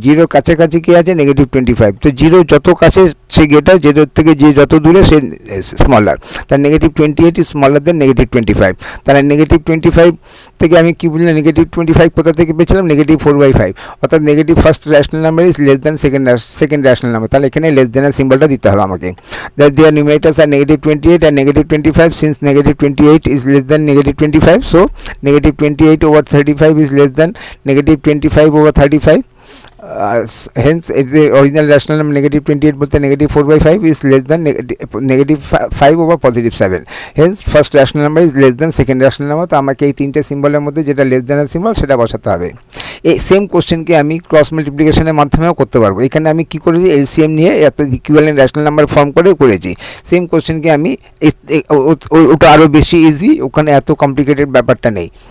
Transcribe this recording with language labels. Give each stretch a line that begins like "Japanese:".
Bangla: জিরোর কাছাকাছি কী আছে? -25। তো জিরো যত কাছে সে গ্রেটার, জিরোর থেকে যে যত দূরে সে স্মলার, তার
English: -28 is smaller than -25।
Bangla: তাহলে -25 থেকে আমি কী বললাম? -25 কোথা থেকে পেয়েছিলাম?
English: -4/5, অর্থাৎ negative first rational number is less than second rational number.
Bangla: তাহলে এখানে লেস দ্যানের সিম্বলটা দিতে হবে আমাকে।
English: that their numerators are -28 and -25. Since -28 is less than -25, so -28 over 35 is less than -25 over 35. Hence the original rational number -28 বলতে -4/5 is less than -5 over +7. Hence first rational number is less than second rational number.
Bangla: তো আমাকে এই তিনটে সিম্বলের মধ্যে যেটা less দ্যানের symbol সেটা বসাতে হবে। এই সেম কোশ্চেনকে আমি ক্রস মাল্টিপ্লিকেশনের মাধ্যমেও করতে পারবো। এখানে আমি কি করেছি? এলসিএম নিয়ে এত ইকুইভ্যালেন্ট র্যাশনাল নাম্বার ফর্ম করে করেছি। সেম কোশ্চেনকে আমি ওটা আরও বেশি ইজি, ওখানে এত কমপ্লিকেটেড ব্যাপারটা নেই।